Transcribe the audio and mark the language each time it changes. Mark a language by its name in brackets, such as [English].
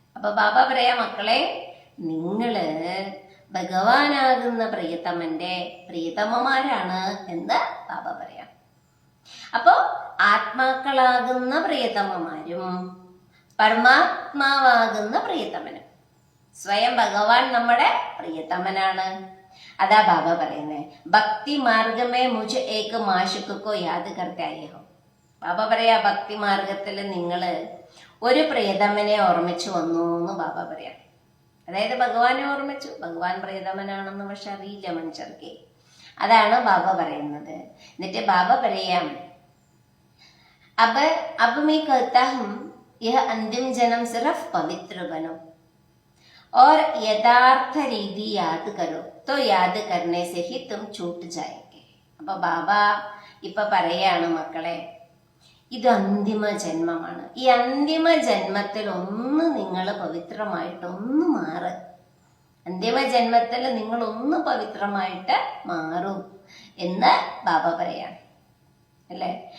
[Malayalam] അപ്പൊ ബാബ പറയാ, മക്കളെ നിങ്ങള് ഭഗവാനാകുന്ന പ്രിയതമന്റെ പ്രിയതമ്മമാരാണ് എന്ന് ബാബ പറയാം. അപ്പോ ആത്മാക്കളാകുന്ന പ്രിയതമ്മമാരും പരമാത്മാവാകുന്ന പ്രിയതമനും. സ്വയം ഭഗവാൻ നമ്മുടെ പ്രിയതമനാണ്. അതാ ബാബ പറയുന്നേ, [Hindi] ഭക്തി മാർഗമേ മുझे एक माशुक को याद करते आए हो. [Malayalam] ബാബ പറയാ, ഭക്തി മാർഗത്തില് നിങ്ങള് ഒരു പ്രിയതമനെ ഓർമ്മിച്ചു വന്നു എന്ന് ബാബ പറയാം. അതായത് ഭഗവാനെ ഓർമ്മിച്ചു. ഭഗവാൻ പ്രിയതമനാണെന്ന് പക്ഷെ അറിയില്ല മനുഷ്യർക്ക്. അതാണ് ബാബ പറയുന്നത്. എന്നിട്ട് ബാബ പറയാം, [Hindi] अब मैं कहता हूं यह अंतिम जन्म सिर्फ पवित्र बनो और यथार्थ रीति याद करो तो याद करने से ही तुम छूट जाएंगे. [Malayalam] അപ്പൊ ബാബ ഇപ്പൊ പറയാണ്, മക്കളെ ഇത് അന്തിമ ജന്മമാണ്. ഈ അന്തിമ ജന്മത്തിൽ ഒന്ന് നിങ്ങൾ പവിത്രമായിട്ട് ഒന്ന് മാറ്. അന്തിമ ജന്മത്തിൽ നിങ്ങൾ ഒന്ന് പവിത്രമായിട്ട് മാറും എന്ന് ബാബ പറയാം. അല്ലേ?